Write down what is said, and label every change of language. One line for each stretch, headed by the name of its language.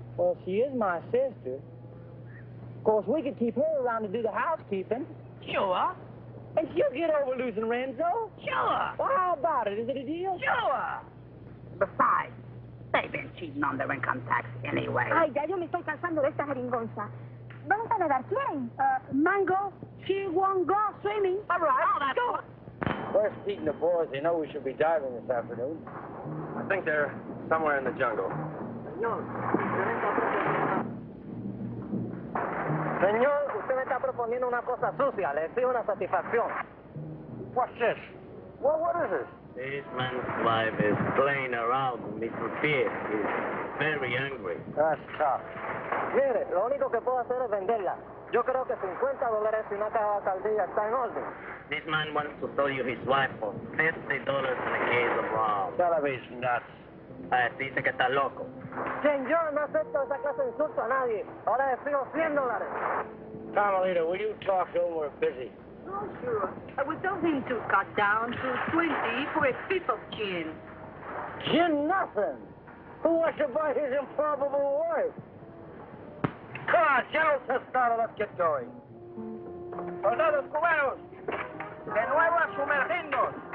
English: Well, she is my sister. Of course, we could keep her around to do the housekeeping. Sure. And she'll get over losing Renzo. Sure. Well, how about it? Is it a deal? Sure. Besides, they've been cheating on their income tax anyway.
Spanish: Ay, ya yo me estoy cansando de esta jeringonza. ¿Vamos a nadar quién?
English: Mango, she won't go swimming. All right. Oh, that's Go. Where's Pete and the boys? They know we should be diving this afternoon. I think they're somewhere in the jungle.
Spanish: Señor, usted me está proponiendo una cosa sucia. Le exijo una satisfacción.
English: What's this? Well, what is this? This man's wife is playing around with Mr. Pierre. He's very angry. That's tough.
Spanish: Mire, lo único que puedo hacer es venderla. Yo creo que $50 y una caja de alcaldía está en orden.
English: This man wants to sell you his wife for $50 and a case of rum. Television nuts.
Spanish: Dice que está loco. Señor, no acepto esa clase de insulto a nadie. Ahora le exijo $100.
English: Carmelita, will you talk to him? We're busy. Oh, sure. I was hoping to cut down to 20 for a fifth of gin. Gin nothing. Who wants to buy his improbable wife? Come on, General Tostado, let's get going.
Spanish: Soldados cubanos, de nuevo a sumergirnos.